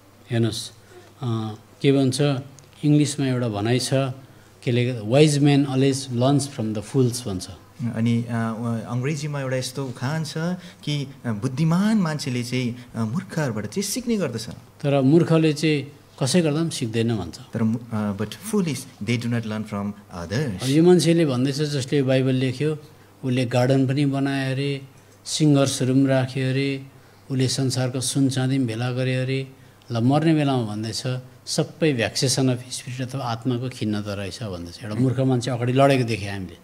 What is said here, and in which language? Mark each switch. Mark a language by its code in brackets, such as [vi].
[ne] हेर्नुहोस् के भन्छ इङ्ग्लिसमा एउटा भनाइ छ, केले [en] wise man always learns from the fools [ne] भन्छ। अनि अङ्ग्रेजीमा एउटा यस्तो उखान छ कि बुद्धिमान मान्छेले चाहिँ मूर्खहरूबाट चाहिँ सिक्ने गर्दछ, तर मूर्खले चाहिँ कसै गर्दा पनि सिक्दैन भन्छ। तर [en] but foolish they do not learn from others. [ne] यो मान्छेले भन्दैछ जसले बाइबल लेख्यो, उसले गार्डन पनि बनायो अरे, सिङ्गर्सहरू पनि राख्यो अरे, उसले संसारको सुन चाँदी पनि भेला गरे अरे। ल, मर्ने बेलामा भन्दैछ सबै [en] vexation of spirit [ne] अथवा आत्माको खिन्नता रहेछ भन्दैछ। एउटा मूर्ख मान्छे अगाडि लडेको देखेँ हामीले।